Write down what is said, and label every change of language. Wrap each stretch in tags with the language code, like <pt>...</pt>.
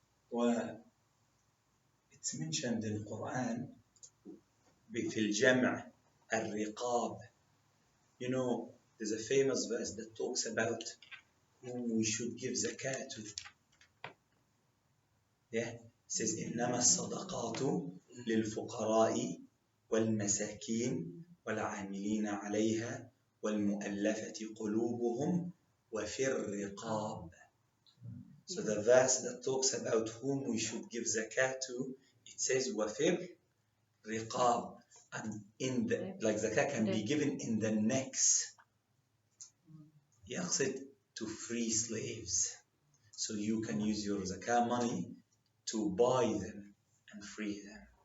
<en>Well, it's mentioned in the Quran</en> <ar>في الجمع الرقاب.</ar> <en>You know, there's a famous verse that talks about whom we should give zakat to. Yeah, it says</en> <ar>إنما الصدقات للفقراء والمساكين والعاملين عليها والمؤلفة قلوبهم وفي الرقاب.</ar> <en>So the verse that talks about whom we should give zakat to, it says</en> <ar>وفي الرقاب,</ar> <en>and in the, like zakat can be given in the necks.</en> <ar>يقصد</ar> <en>to free slaves. So you can use your zakat money to buy them and free them.</en>